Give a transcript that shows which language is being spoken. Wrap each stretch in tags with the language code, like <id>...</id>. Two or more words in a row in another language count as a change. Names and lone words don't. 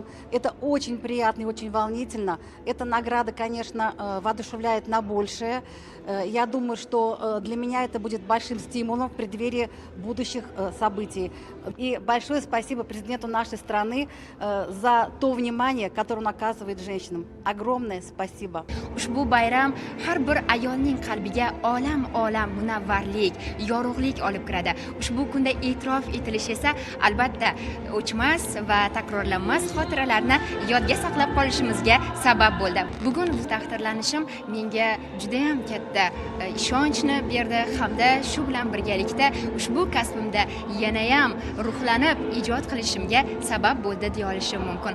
<ru>Это очень приятно и очень волнительно. Эта награда, конечно, воодушевляет на большее. Я думаю, что для меня это будет большим стимулом в преддверии будущих событий. И большое спасибо президенту нашей страны за то внимание, которое он оказывает женщинам. Огромное спасибо.</ru> <uz>Ushbu bayram har bir ayolning qalbiga olam munavvarlik, yorug'lik olib kiradi. Ushbu kunda e'tirof etilishi esa albatta o'chmas va takrorlanmas xotiralarni yodga saqlab qolishimizga sabab bo'ldi. Bugun bu taqdirlanishim menga juda ham katta ishonchni berdi hamda shu bilan birgalikda ushbu kasbimda yana ham ruhlanib ijod qilishimga sabab bo'ldi deya olishim mumkin.</uz>